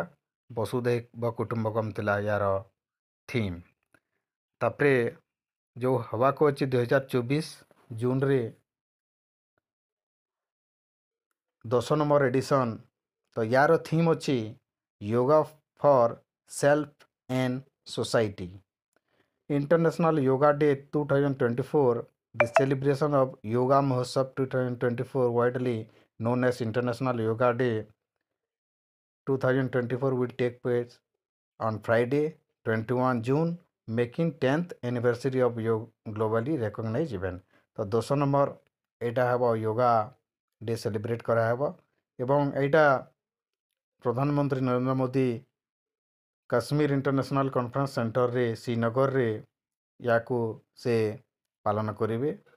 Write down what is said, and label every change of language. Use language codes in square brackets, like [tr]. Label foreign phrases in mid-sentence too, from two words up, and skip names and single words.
[sa] ବସୁଧୈବ କୁଟୁମ୍ବକମ୍ [or] ଥିଲା ୟାର ଥିମ୍। ତାପରେ ଯେଉଁ ହେବାକୁ ଅଛି 2024 ଜୁନରେ 10 ନମ୍ବର ଏଡ଼ିସନ୍, ତ ୟାର ଥିମ୍ ଅଛି [en] yoga for self and society. International Yoga Day 2024, the celebration of Yoga Mahotsav 2024, widely known as International Yoga Day 2024, will take place on Friday 21 June, making 10th anniversary of yoga globally recognized event। [or] ତ 10 ନମ୍ବର ଏଇଟା ହେବ [en] yoga day celebrate [or] କରାହେବ ଏବଂ ଏଇଟା ପ୍ରଧାନମନ୍ତ୍ରୀ ନରେନ୍ଦ୍ର ମୋଦି କାଶ୍ମୀର ଇଣ୍ଟରନ୍ୟାସନାଲ୍ କନଫରେନ୍ସ ସେଣ୍ଟରରେ ଶ୍ରୀନଗରରେ ୟାକୁ ସେ ପାଳନ କରିବେ।